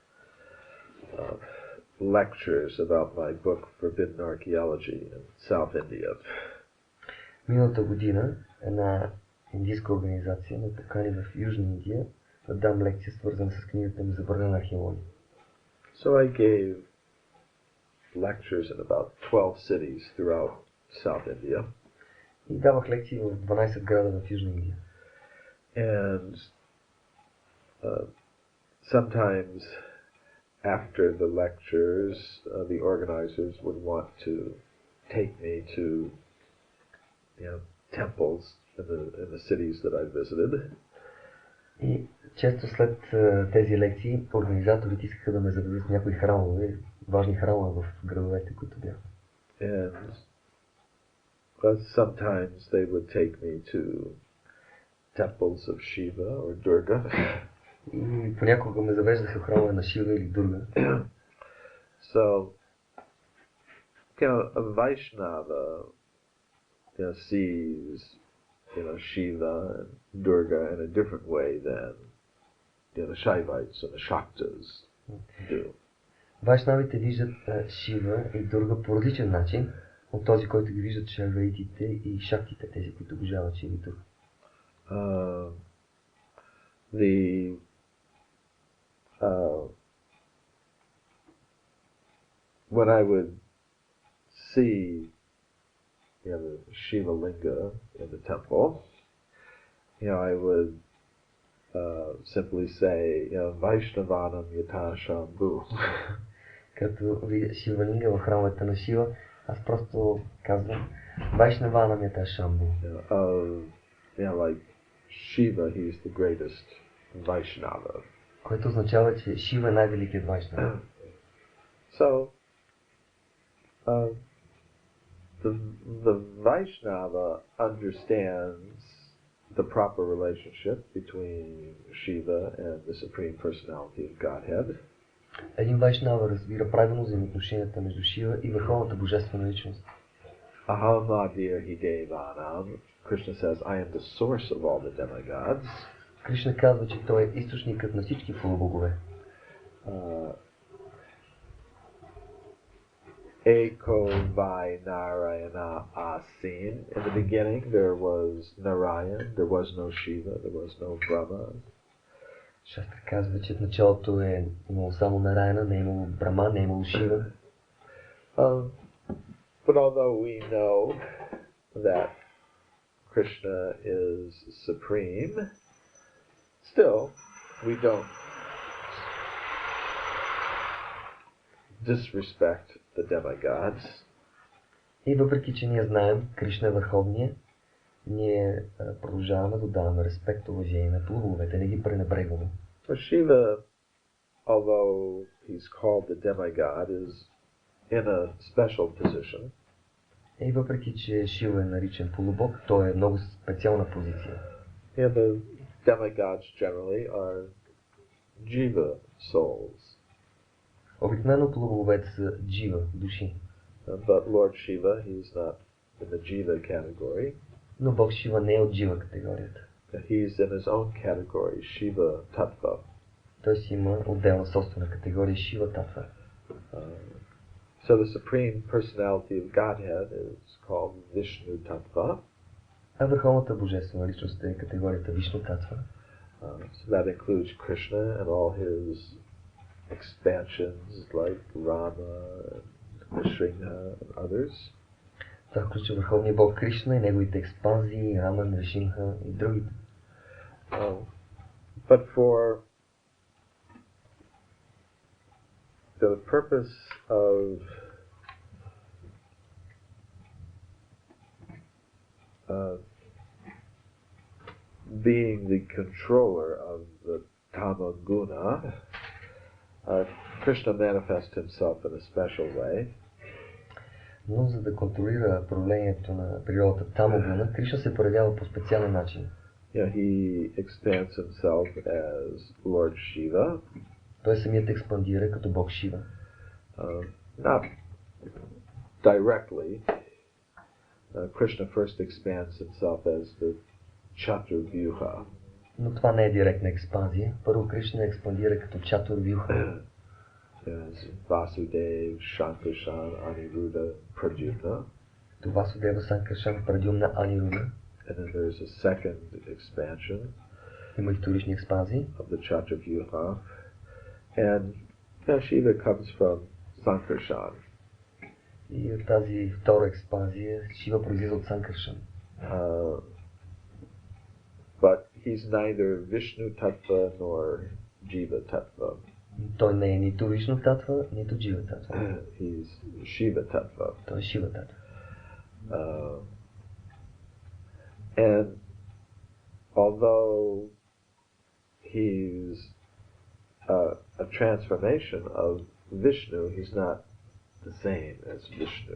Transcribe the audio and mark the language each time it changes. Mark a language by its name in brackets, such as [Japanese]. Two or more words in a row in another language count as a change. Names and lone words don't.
[English] lectures about my book Forbidden Archaeology in South India. [Bulgarian] Миналата година една индийска организация ме покани в Южна Индия да дам лекция, свързана с книгата ми Забранена археология. [English] So I gave lectures in about 12 cities throughout South India. [Bulgarian] И давах лекции в 12 града в Южна Индия. [English] And sometimes after the lectures, the organizers would want to take me to, temples in the cities that I visited. [Bulgarian] И често след тези лекции организаторите искаха да ме заведат в някои храмове, важни храмове в градовете, които бях. [English] And sometimes they would take me to temples of Shiva or Durga. [Bulgarian] И понякога ме завеждаха в храмове на Шива или Дурга. [English] So, a Vaishnava sees Shiva and Durga in a different way than the Shaivites and the Shaktas do. [Bulgarian] Вайшнавите виждат Шива и Дурга по различен начин от този, който ги виждат шайваитите и шактите, тези, които обожават Шива и Дурга. [English] When I would see the Shiva Linga in the temple, I would simply say, [Sanskrit] वैष्णवानां यथा शम्भुः. [Bulgarian] Като видя Шива Линга в храмовете на Шива, аз просто казвам [Sanskrit] वैष्णवानां यथा शम्भुः. [English] Like Shiva, he's the greatest Vaishnava. [Bulgarian] Което означава, че Шива е най-великият Вайшнава. [English] So, the Vaishnava understands the proper relationship between Shiva and the Supreme Personality of Godhead. [Bulgarian] Един Вайшнава разбира правилно взаимоотношенията между Шива и Върховната Божествена личност. [Sanskrit] अहमादिर्हि देवानाम्. [English] Krishna says, I am the source of all the demigods. [Bulgarian] Кришна казва, че той е източникът на всички полубогове. [Sanskrit] एको वै नारायण आसीन्. [English] In the beginning there was Narayan, there was no Shiva, there was no Brahma. [Bulgarian] Шастра казва, че в началото е имало само Нараяна, не е имало Брахма, не е имало Шива. [English] But although we know that Krishna is supreme, still we don't disrespect the demigods. [Bulgarian] И въпреки, че ние знаем Кришна е върховния, ние продължаваме да даваме респект, уважение на полубоговете, не ги пренебрегваме. [English] Shiva, although he's called the demigod, is in a special position. [Bulgarian] И въпреки, че Шива е наричан полубог, той е много специална позиция. [English] Yeah, the demigods generally are jiva souls. [Bulgarian] Обикновено полубоговете са джива, души. [English] But Lord Shiva, he's not in the jiva category. [Bulgarian] Но Бог Шива не е от джива категорията. [English] He's in his own category, Shiva Tattva. [Bulgarian] Той си има отделна собствена категория Шива Татва. [English] So the Supreme Personality of Godhead is called Vishnu Tattva. [Bulgarian] А върховната божествена личност е категорията Вишну Татва. [English] So that includes Krishna and all his expansions like Rama, Nrsimha and others. [Bulgarian] Това включва върховния бог Кришна и неговите експанзии, Рама, Нрисимха и другите. [English] But for the purpose of being the controller of the Tama Guna, Krishna manifests himself in a special way. [Bulgarian] Но за да контролира проявлението на природата Тамогуна, Кришна се проявява по специален начин. [English] Yeah, he expands himself as Lord Shiva. [Bulgarian] Той самият експандира като бог Шива. [English] Not directly. Krishna first expands himself as the Chaturvyuha. [Bulgarian] Но това не е директна експанзия. Първо Кришна експандира като Чатурвюха. [English] Yes, Vasudev, Shankarshan, Aniruddha, Pradyumna. To Vasudeva, Sankarshan, Pradyumna, Aniruddha. And then there's a second expansion [Bulgarian] Има и вторични експанзии [English] of the Chaturvyuha. And Shiva comes from Sankarshan. [Bulgarian] И тази втора експанзия Шива произлиза от Санкаршан. [English] But he's neither Vishnu Tattva nor Jiva Tattva. [Bulgarian] Той не е нито Вишну Татва, нито Джива Татва. [English] He's Shiva Tattva. [Bulgarian] Той е Шива Татва. [English] And although he's a transformation of Vishnu, he's not the same as Vishnu.